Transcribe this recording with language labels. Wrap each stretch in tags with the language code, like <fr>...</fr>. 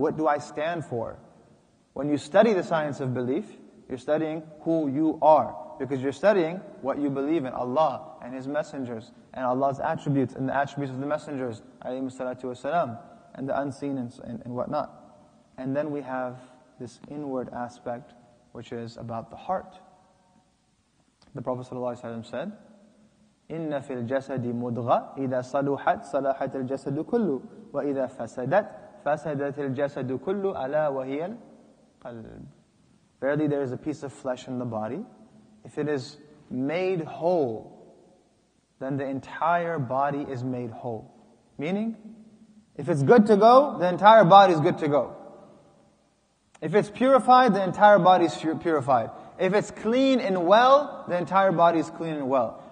<en>What do I stand for? When you study the science of belief, you're studying who you are. Because you're studying what you believe in, Allah and His messengers, and Allah's attributes and the attributes of the messengers, alayhi salatu wasalam, and the unseen and whatnot. And then we have this inward aspect, which is about the heart. The Prophet ﷺ said,</en> <ar>إِنَّ فِي الْجَسَدِ مُضْغَةً إِذَا صَلُحَتْ صَلَحَتِ الْجَسَدُ كُلُّ وَإِذَا فَسَدَتْ فَسَدَتِ الْجَسَدُ كُلُّ أَلَا وَهِيَ الْقَلْبُ.</ar> <en>Verily there is a piece of flesh in the body. If it is made whole, then the entire body is made whole. Meaning, if it's good to go, the entire body is good to go. If it's purified, the entire body is purified. If it's clean and well, the entire body is clean and well.</en>